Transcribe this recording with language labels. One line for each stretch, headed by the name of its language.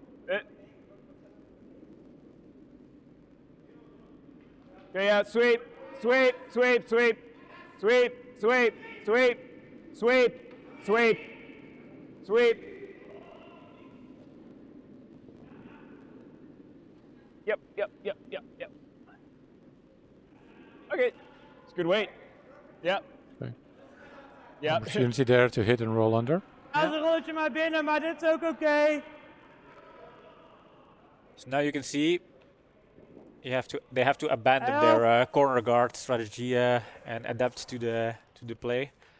English: Okay, yeah, sweep, sweep, sweep, sweep, sweep, sweep, sweep, sweep, sweep, sweep. Yep, yep, yep, yep, yep. Okay, it's good weight. Yep. Okay. Yep. Opportunity there to hit and roll under.
Dutch: Als een rolletje maar binnen, maar dit is ook oké.
English: So now you can see they have to abandon their corner guard strategy and adapt to the play.